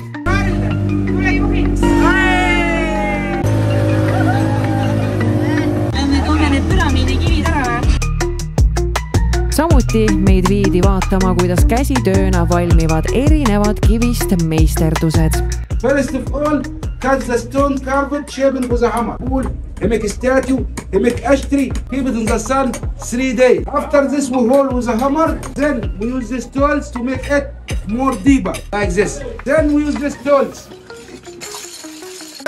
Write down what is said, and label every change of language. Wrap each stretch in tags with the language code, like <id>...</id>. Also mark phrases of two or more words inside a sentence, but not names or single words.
<et>Tule juhiks. Me toome need püramiidi kivid ära. Samuti meid viidi vaatama, kuidas käsitööna valmivad erinevad kivist meisterdused.</et> <en>First of all, cut the stone carved shaped with a hammer. He make a statue, he make ash tree, keep it in the sun 3 days. After this, we hold with a hammer. Then we use these tools to make it more deeper, like this. Then we use these tools.</en>